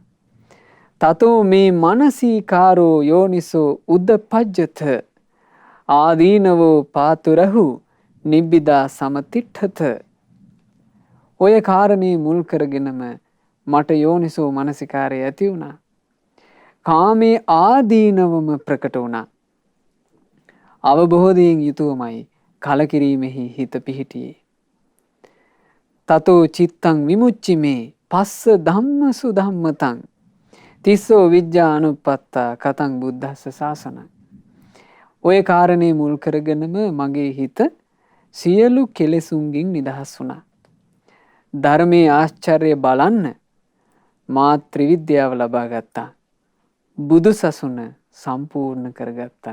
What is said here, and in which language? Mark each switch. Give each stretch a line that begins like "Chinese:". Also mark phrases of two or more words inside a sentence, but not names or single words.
Pali: තතෝ මේ මනසීකාරෝ යෝනිසෝ උද්දපජ්ජත ආදීනවෝ පාතුරහු නිබ්බිදා සමතිට්ඨත.
Sinhala: ඔය කාරණේ මුල් කරගෙනම මට යෝනිසෝ මනසිකාරය ඇති වුණා. කාමේ ආදීනවම ප්‍රකට වුණා. අවබෝධයෙන් යුතුවමයි කලකිරීමෙහි හිත පිහිටියේ.
Pali: තතෝ චිත්තං විමුච්චිමේ පස්ස ධම්මසු ධම්මතං තිස්සෝ විජ්ජා අනුපත්තා කතං බුද්දස්ස ශාසනං.
Sinhala: ඔය කාරණේ මුල් කරගෙනම මගේ හිත සියලු කෙලෙසුන්ගෙන් නිදහස් වුණා. ධර්මයේ ආශ්චර්ය බලන්න මා ත්‍රිවිද්‍යාව ලබා ගත්තා. බුදු සසුන සම්පූර්ණ කරගත්තා.